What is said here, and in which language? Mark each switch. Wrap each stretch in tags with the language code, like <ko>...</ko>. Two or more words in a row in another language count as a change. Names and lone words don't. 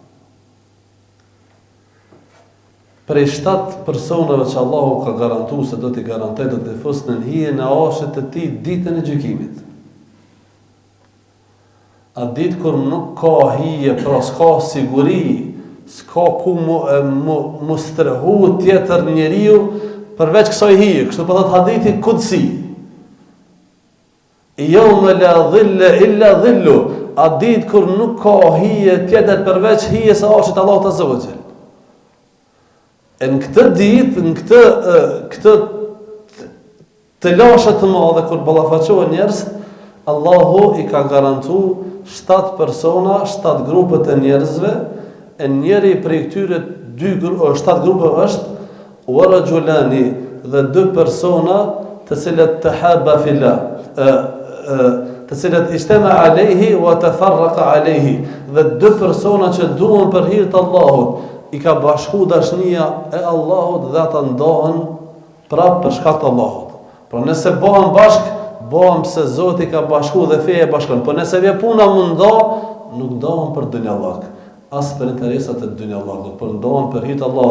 <sq>Prej 7 personave që Allahu ka garantuar se do t'i garantojë të fusnin hijen e ashit të tij ditën e gjykimit. A ditë kur nuk ka hije, pra s'ka siguri, s'ka ku mu strehu tjetër njeriu përveç kësaj hije, kështu po thot hadithi kudsi.</sq> <ar>يوم لا ظل إلا ظله,</ar> <sq>a ditë kur nuk ka hije tjetër përveç hijes së Allahut Allahu</sq> <ar>عز وجل.</ar> <sq>Në këtë ditë, në këtë të lashët të madhe kur ballafaqohen njerëz, Allahu i ka garantuar 7 persona, 7 grupe të njerëzve, e njëri prej këtyre 7 grupe është</sq> <ar>ورجلان</ar> <sq>dhe 2 persona të cilët</sq> <ar>تحابا في الله,</ar> <sq>të cilët</sq> <ar>اجتمعا عليه وتفرقا عليه,</ar> <sq>dhe 2 persona që duan për hir të Allahut, i ka bashku dashnia e Allahut dhe ata ndohen prapë për shkak të Allahut. Pra nëse bëhen bashk, bëhen pse Zoti ka bashku dhe feja bashkon. Po nëse vjen puna mundo, nuk ndohen për dunjallëk, as për interesat e dunjallëkut, por ndohen për hir të Allahut.</sq>